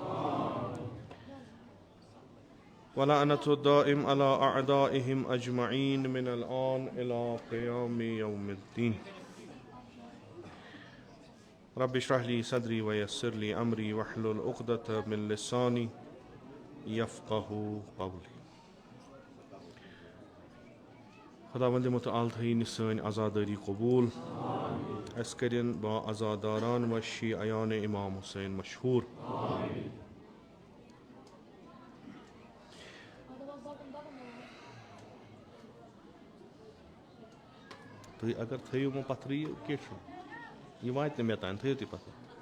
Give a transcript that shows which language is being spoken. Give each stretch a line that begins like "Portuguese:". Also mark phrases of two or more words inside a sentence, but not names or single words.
Arabic: ولعنة الدائم على أعدائهم أجمعين من الآن إلى قيام يوم الدين. رب اشرح لي صدري ويسر لي أمري واحلل عقدة من لساني يفقه قولي.
Kashmiri: خداوند متعال تھٲیِن سٲنۍ عزادٲری قبوٗل. اَسہِ کٔرِنۍ با عزاداران و شیعیان امام حسین مشہوٗر. تُہۍ اگر تھٲیِو وۄنۍ پتھرٕے کیٚنٛہہ چھُنہٕ، یہِ واتہِ نہٕ مےٚ تانۍ، تھٲیِو تُہۍ پتھر.